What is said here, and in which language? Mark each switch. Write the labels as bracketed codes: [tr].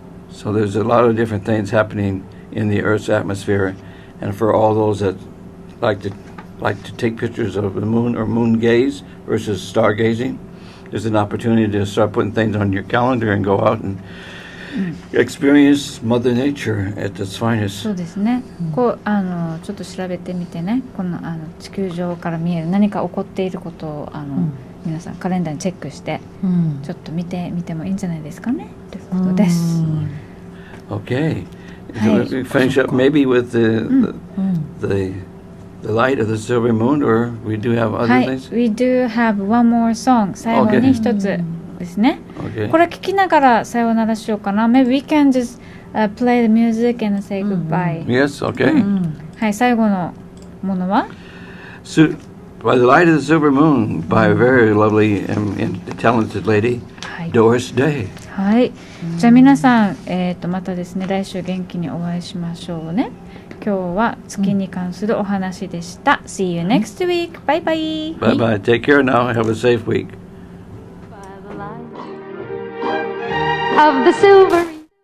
[en] So there's a lot of different things happening in the Earth's atmosphere, and for all those that like to take pictures of the moon or moon gaze versus stargazing, there's an opportunity to start putting things on your calendar and go out and experience Mother Nature at its finest. [ja] そうですね。こうちょっと調べてみてね、この地球上から見える何か起こっていることを皆さんカレンダーにチェックして、ちょっと見てみてもいいんじゃないですかねということです。 [en] Okay. So we finish up maybe with the light of the silver moon, or we do have other things? We do have one more song. [ja] 最後に一つですね。これ聞きながらさようならしようかな。 [en] Maybe we can just play the music and say goodbye. Yes, okay. [ja] はい、最後のものは [en] By the light of the silver moon, by a very lovely and talented lady, Doris Day. [ja] はい。じゃあ皆さん、またですね、来週元気にお会いしましょうね。今日は月に関するお話でした。 [en] See you next week. Bye bye. Bye bye. Take care now. Have a safe week. By the light of the silver